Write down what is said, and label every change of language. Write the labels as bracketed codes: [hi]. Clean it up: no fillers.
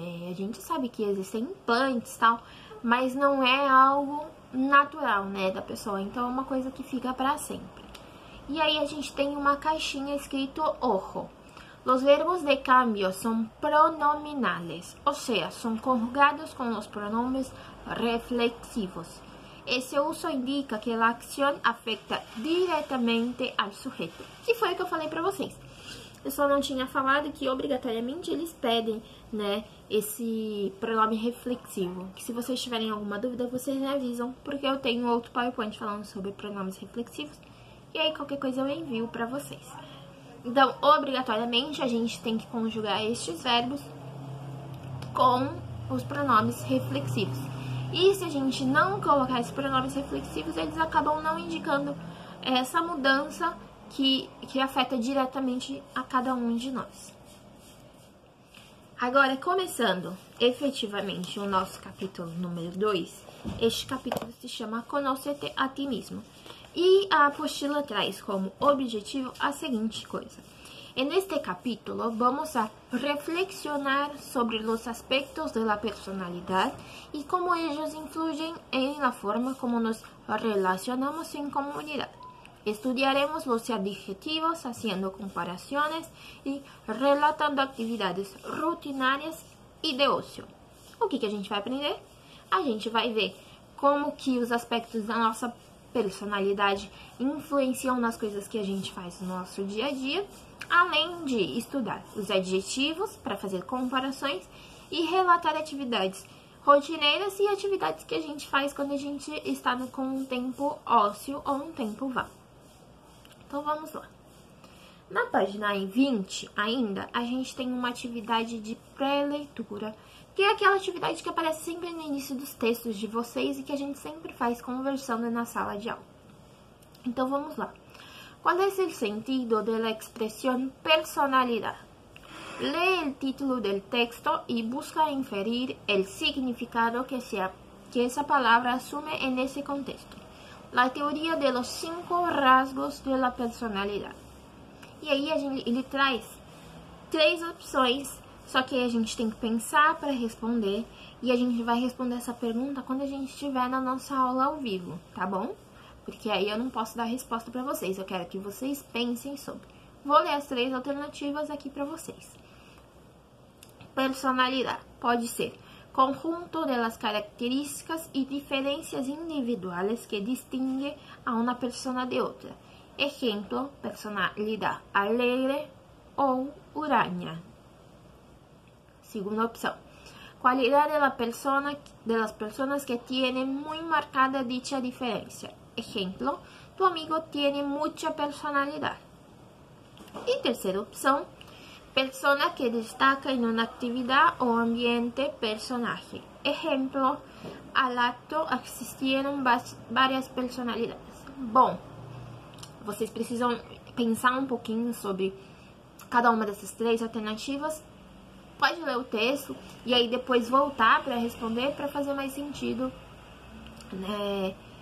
[pt] A gente sabe que existem implantes e tal, mas não é algo natural, né, da pessoa. Então, é uma coisa que fica para sempre. E aí, a gente tem uma caixinha escrito ojo. [es] Los verbos de cambio son pronominales, o sea, son conjugados con los pronombres reflexivos. [pt] Esse uso indica que a ação afeta diretamente ao sujeito. Que foi o que eu falei para vocês. Eu só não tinha falado que obrigatoriamente eles pedem, né, esse pronome reflexivo. Que se vocês tiverem alguma dúvida, vocês me avisam, porque eu tenho outro PowerPoint falando sobre pronomes reflexivos. E aí qualquer coisa eu envio para vocês. Então, obrigatoriamente, a gente tem que conjugar estes verbos com os pronomes reflexivos. E se a gente não colocar esses pronomes reflexivos, eles acabam não indicando essa mudança que afeta diretamente a cada um de nós. Agora, começando efetivamente o nosso capítulo número 2, este capítulo se chama [es] Conócete a ti mismo. [pt] E a apostila traz como objetivo a seguinte coisa. [es] En este capítulo vamos a reflexionar sobre los aspectos de la personalidad y cómo ellos influyen en la forma como nos relacionamos en comunidad. Estudiaremos los adjetivos haciendo comparaciones y relatando atividades rutinarias e de ócio. [pt] O que a gente vai aprender? A gente vai ver como que os aspectos da nossa personalidade influenciam nas coisas que a gente faz no nosso dia a dia, além de estudar os adjetivos para fazer comparações e relatar atividades rotineiras e atividades que a gente faz quando a gente está com um tempo ósseo ou um tempo vago. Então, vamos lá. Na página 20, ainda, a gente tem uma atividade de pré-leitura, que é aquela atividade que aparece sempre no início dos textos de vocês e que a gente sempre faz conversando na sala de aula. Então, vamos lá. [es] ¿Cuál es el sentido de la expresión personalidad? Lee el título del texto y busca inferir el significado que esa palabra asume en ese contexto. La teoría de los 5 rasgos de la personalidad. [pt] E aí ele traz 3 opções, só que a gente tem que pensar para responder, e a gente vai responder essa pergunta quando a gente estiver na nossa aula ao vivo, tá bom? Porque aí eu não posso dar resposta para vocês, eu quero que vocês pensem sobre. Vou ler as 3 alternativas aqui para vocês. Personalidade pode ser [es] conjunto de las características y diferencias individuales que distingue a una persona de otra. Ejemplo, personalidad alegre o huraña. Segunda opción, cualidad de las personas que tienen muy marcada dicha diferencia. Ejemplo, tu amigo tiene mucha personalidad. Y tercera opción, persona que destaca en una actividad o ambiente, personaje. Ejemplo, al acto assistieron várias personalidades. [pt] Bom, vocês precisam pensar um pouquinho sobre cada uma dessas 3 alternativas. Pode ler o texto e aí depois voltar para responder para fazer mais sentido, né?